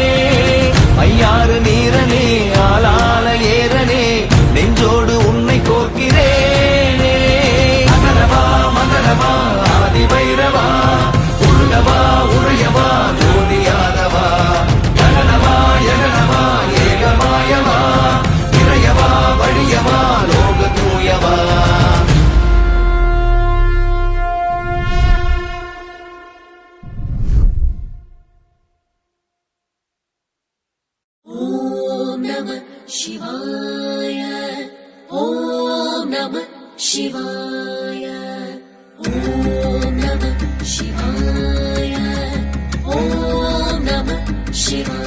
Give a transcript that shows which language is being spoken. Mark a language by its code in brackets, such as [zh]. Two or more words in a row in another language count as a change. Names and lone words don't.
[ta] ஐயாறு நீரனே ஆளால ஏரனே நெஞ்சோடு உன்னை கோர்க்கிறேனே. மகரவா மகரவா ஆதிபைரவா உருகவா உரையவா ஜோதியாதவா. ககனவா யகனவா ஏகமாயவா இறையவா வழியவா லோக தூயவா. [sa] शिवाय ॐ नमः शिवाय ॐ नमः शिवाय ॐ नमः शिवाय.